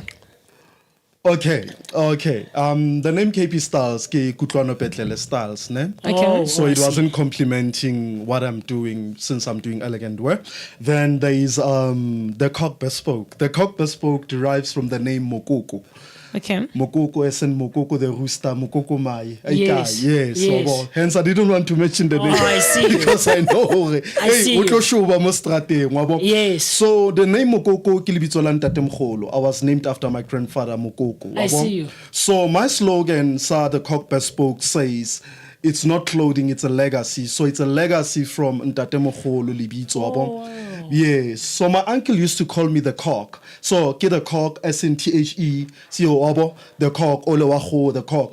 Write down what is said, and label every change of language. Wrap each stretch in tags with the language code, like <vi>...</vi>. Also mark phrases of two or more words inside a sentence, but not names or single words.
<en>Okay. The name KP Styles,</en> <st>ke Kutlwano Petlele Styles, ne?</st> <en>Okay. So it wasn't complimenting what I'm doing since I'm doing elegant wear. Then there is the cock bespoke. The cock bespoke derives from the name Mokoko. Okay. Mokoko as in Mokoko the rooster, Mokoko mai. Yes. Yes. Yes. So, hence I didn't want to mention the name. I see you. Because I know. I see you. Yes. So the name</en> <st>Mokoko ke lebitso la ntate Mogolo.</st> <en>I was named after my grandfather Mokoko. I see you. So my slogan, Sir the Cock Bespoke, says, "It's not clothing, it's a legacy." So it's a legacy from</en> <st>Ntate Mogolo lebitso.</st> <en>Wow. Yes. So my uncle used to call me the cock. So get the cock, SNTHE, CO the cock, Olewaho, the cock.</en>